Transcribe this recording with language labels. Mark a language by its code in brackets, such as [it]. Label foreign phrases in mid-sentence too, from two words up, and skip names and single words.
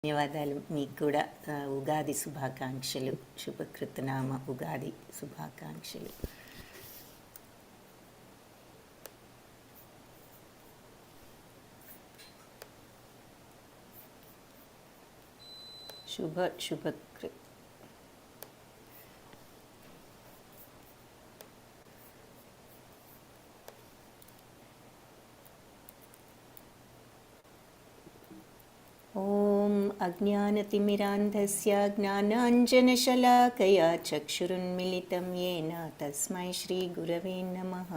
[te] ధన్యవాదాలు. మీకు కూడా ఉగాది శుభాకాంక్షలు. శుభకృతనామ ఉగాది శుభాకాంక్షలు. శుభకృ ॐ [sa] अज्ञानतिमिरान्धस्य ज्ञानाञ्जनशलाकया चक्षुरुन्मिलितं येन तस्मै श्रीगुरवे नमः।